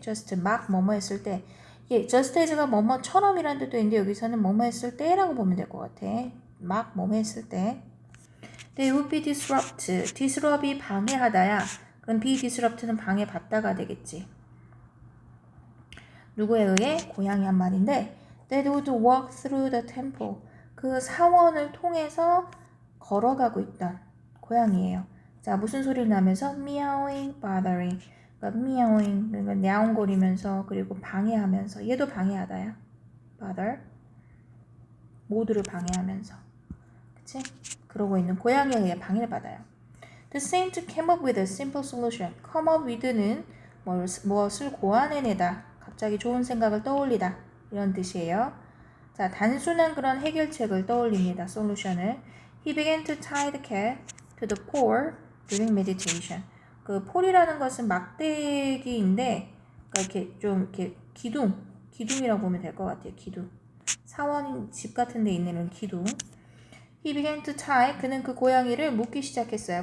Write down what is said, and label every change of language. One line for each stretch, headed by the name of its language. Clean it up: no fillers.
Korean: just 막 뭐뭐 했을 때 예, just as가 뭐뭐처럼이라는 뜻도 있는데 여기서는 뭐뭐 했을 때라고 보면 될 것 같아. 막 뭐뭐 했을 때.
English: They would be disrupt.
Korean: disrupt이 방해하다야. 그럼 be disrupt는 방해받다가 되겠지. 누구에 의해? 고양이 한 마리인데
English: They would walk through the temple.
Korean: 그 사원을 통해서 걸어가고 있던 고양이에요. 자, 무슨 소리를 나면서?
English: meowing, bothering.
Korean: 그러니까 meowing, 그러니까 야옹거리면서 그리고 방해하면서 얘도 방해하다야. bother. 모두를 방해하면서. 그치? 그러고 있는 고양이에 의해 방해를 받아요.
English: The saint came up with a simple solution.
Korean: come up with는 무엇을 고안해내다. 갑자기 좋은 생각을 떠올리다. 이런 뜻이에요. 자, 단순한 그런 해결책을 떠올립니다. 솔루션을.
English: He began to tie the cat to the pole during meditation.
Korean: 그 폴이라는 것은 막대기인데, 그러니까 이렇게 좀 이렇게 기둥이라고 보면 될 것 같아요. 기둥. 사원 집 같은 데 있는 기둥.
English: He began to tie.
Korean: 그는 그 고양이를 묶기 시작했어요.